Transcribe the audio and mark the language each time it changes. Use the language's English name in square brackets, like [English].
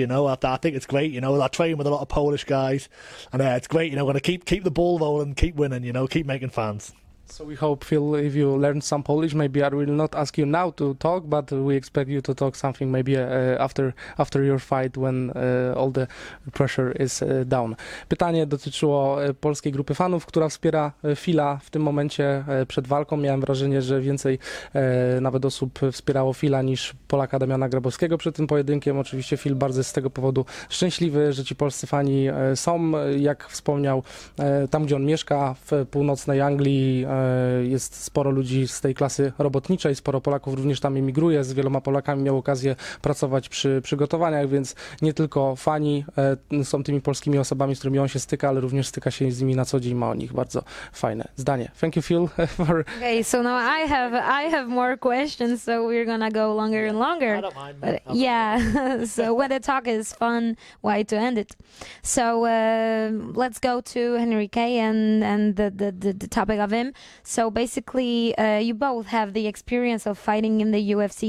[English] You know, I think it's great. You know, I train with a lot of Polish guys, and it's great. You know, we're gonna keep the ball rolling, keep winning. You know, keep making fans. So we hope, Phil, if you learn some Polish, maybe I will not ask you now to talk, but we expect you to talk something maybe after your fight when all the pressure is down. [Polish] Pytanie dotyczyło polskiej grupy fanów, która wspiera Phila w tym momencie przed walką. Miałem wrażenie, że więcej nawet osób wspierało Phila niż Polaka Damiana Grabowskiego przed tym pojedynkiem. Oczywiście Phil bardzo jest z tego powodu szczęśliwy, że ci polscy fani są, jak wspomniał, tam gdzie on mieszka, w północnej Anglii, jest sporo ludzi z tej klasy robotniczej, sporo Polaków również tam emigruje, z wieloma Polakami miał okazję pracować przy przygotowaniach, więc nie tylko fani są tymi polskimi osobami, z którymi on się styka, ale również styka się z nimi na co dzień, ma o nich bardzo fajne zdanie. [English] Thank you, Phil, for... Okay, so now I have more questions, so we're gonna go longer and longer. I don't mind. But yeah, so when the talk is fun, why to end it? So let's go to Henrique and the topic of him. So basically, you both have the experience of fighting in the UFC.